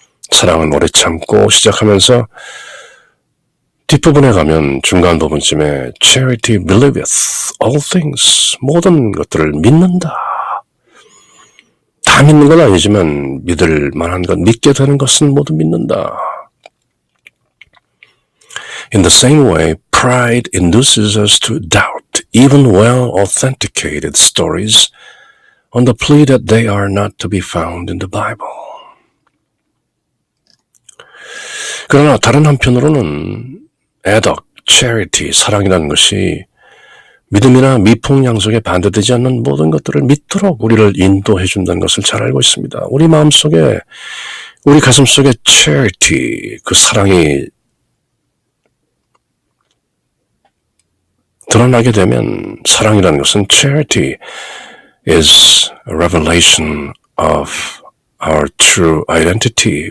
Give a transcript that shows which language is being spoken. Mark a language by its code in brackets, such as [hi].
[ko] 사랑은 오래 참고 시작하면서 뒷부분에 가면 중간 부분쯤에 [en] Charity believeth all things, [ko] 모든 것들을 믿는다. 다 믿는 건 아니지만 믿을 만한 것, 믿게 되는 것은 모두 믿는다. [en] In the same way, pride induces us to doubt even well-authenticated stories on the plea that they are not to be found in the Bible. [ko] 그러나 다른 한편으로는 애덕, charity, 사랑이라는 것이 믿음이나 미풍양속에 반대되지 않는 모든 것들을 믿도록 우리를 인도해 준다는 것을 잘 알고 있습니다. 우리 마음속에, 우리 가슴속에 charity, 그 사랑이 드러나게 되면 사랑이라는 것은 [en] charity is a revelation of our true identity.